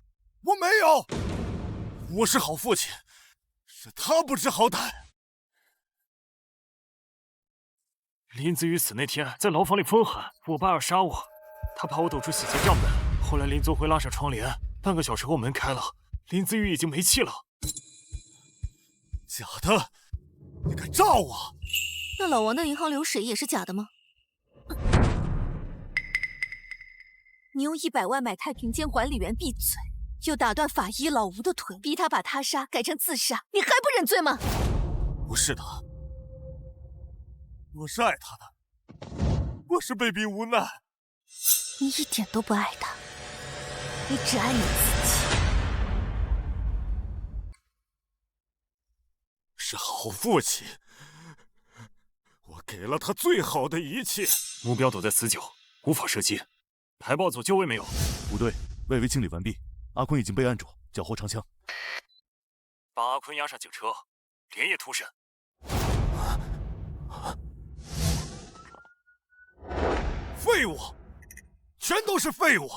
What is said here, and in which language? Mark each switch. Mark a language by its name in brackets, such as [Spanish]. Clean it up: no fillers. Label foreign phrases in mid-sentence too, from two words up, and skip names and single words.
[Chinese] 我沒有，我是好父親，是他不知好歹。林子宇死那天，在牢房裡瘋喊我爸要殺我，他怕我抖出洗錢賬本。後來林宗輝拉上窗簾，半個小時後門開了，林子宇已經沒氣了。假的？你敢炸我？那老王的銀行流水也是假的嗎？你用100萬買太平間管理員閉嘴， 又打斷法医老吳的腿，逼他把他杀改成自杀，你还不認罪嗎？不是的，我是爱他的，我是被逼無奈。你一點都不愛他，你只愛你自己。是好父親，我給了他最好的一切。目標躲在死角，無法射擊。排爆組就位沒有？不對，外圍清理完畢，阿坤已經被按住，腳後長槍。把阿坤押上警車，連夜突審。廢物，全都是廢物！